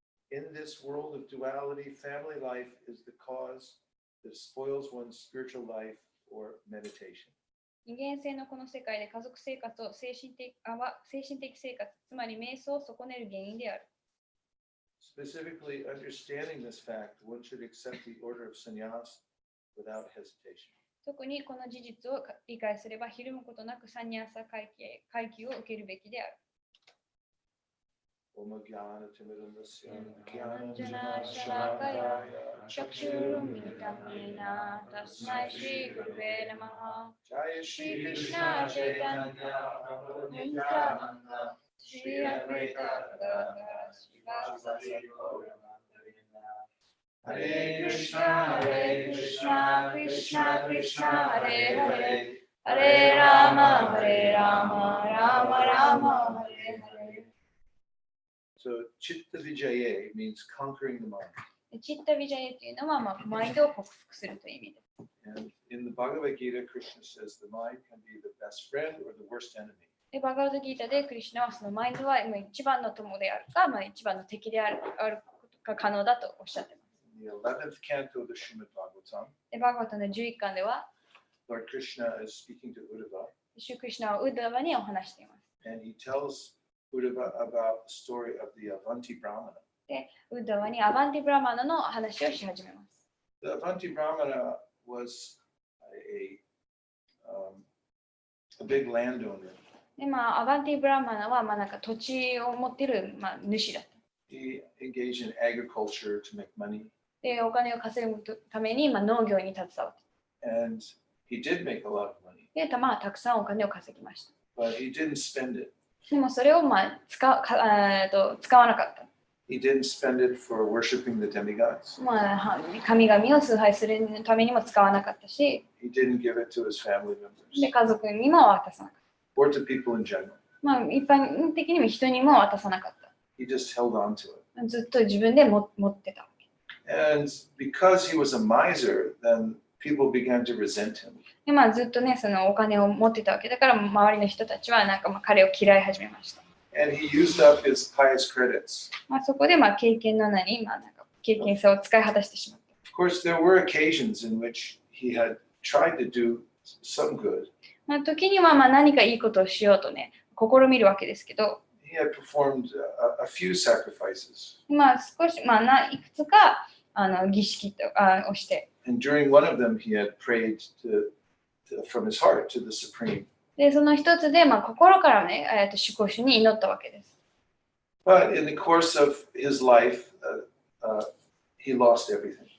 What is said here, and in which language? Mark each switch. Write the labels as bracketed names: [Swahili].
[English] In this world of duality, family life is the cause that spoils one's spiritual life or meditation. [Japanese] 二元性のこの世界で家族生活を精神的生活、つまり瞑想を損ねる原因である。 [English] Specifically, understanding this fact, one should accept the order of sannyas without hesitation. [Japanese] 特にこの事実を理解すれば、ひるむことなくサンニャーサ階級を受けるべきである。 [Sanskrit] Om Jnana Timidamrasya Jnana Shalakaya Chakshurumilitam Yena Tasmai Shri Guruve Namaha. Jaya Shri Krishna Chaitanya Prabhu Nityananda Shri Advaita Gadadhara Srivasadi Gauramantarina Hare Krishna, Hare Krishna, Krishna Krishna, Hare Hare, Hare Hare Rama, Hare Rama, Rama Rama, Hare Hare. [English] So Chitta Vijaye means conquering the mind. [Japanese] チッタビジャイというのは、マインドを克服するという意味です。 [English] And in the Bhagavad Gita, Krishna says the mind can be the best friend or the worst enemy. [Japanese] で、バガバドギータでクリシュナはそのマインドは一番の友であるか、一番の敵であることが可能だとおっしゃっています。 [English] In the 11th canto of the Srimad Bhagavatam, [Japanese] で、バガバタの11巻では、 [English] Lord Krishna is speaking to Uddhava, [Japanese] シュクリシュナはウッダバにお話しています。 [English] and he tells Uddhava about the story of the Avanti Brahmana. [Japanese] で、ウッダバにアバンティブラマナの話をし始めます。 [English] The Avanti Brahmana was a big landowner. [Japanese] で、アバンティブラマナはなんか土地を持っている主だった。 [English] He engaged in agriculture to make money, [Japanese] で、お金を稼ぐために農業に携わって。 [English] and he did make a lot of money, [Japanese] で、たくさんお金を稼ぎました。 [English] but he didn't spend it. [Japanese] でもそれを使わなかった。 [English] He didn't spend it for worshiping the demigods. [Japanese] 神々を崇拝するためにも使わなかったし、 [English] He didn't give it to his family members [Japanese] で、家族にも渡さなかっ [English] or to people in general. [Japanese] た。一般的にも人にも渡さなかった。 [English] He just held on to it. [Japanese] ずっと自分で持ってたわけ。 [English] And because he was a miser, then people began to resent him. [Japanese] で、ずっとね、そのお金を持ってたわけだから、周りの人たちは彼を嫌い始めました。 [English] And he used up his pious credits. [Japanese] そこで経験の経験さを使い果たしてしまった。 [English] Of course, there were occasions in which he had tried to do some good. [Japanese] 時には何かいいことをしようとね、試みるわけですけど、 [English] He had performed a few sacrifices. [Japanese] 少し、いくつか儀式をして、 [English] And during one of them, he had prayed from his heart to the Supreme. [Japanese] で、その一つで、心からね、主公主に祈ったわけです。 [English] But in the course of his life, he lost everything.